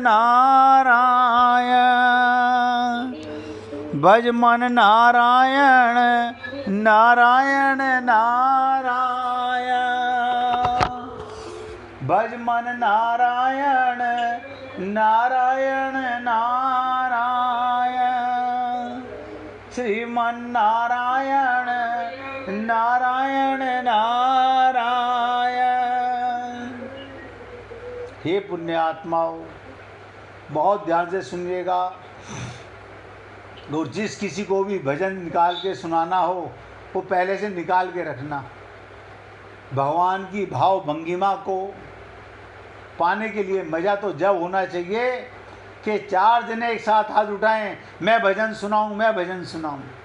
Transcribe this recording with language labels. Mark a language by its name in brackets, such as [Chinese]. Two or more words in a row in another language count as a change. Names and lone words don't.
[Hindi] नारायण भज मन नारायण नारायण नारायण भज मन नारायण नारायण नारायण श्रीमन नारायण नारायण नारायण। हे पुण्यात्माओं, बहुत ध्यान से सुनिएगा और जिस किसी को भी भजन निकाल के सुनाना हो वो पहले से निकाल के रखना। भगवान की भाव भंगिमा को पाने के लिए मज़ा तो जब होना चाहिए कि 4 जने एक साथ हाथ उठाएं, मैं भजन सुनाऊं, मैं भजन सुनाऊं।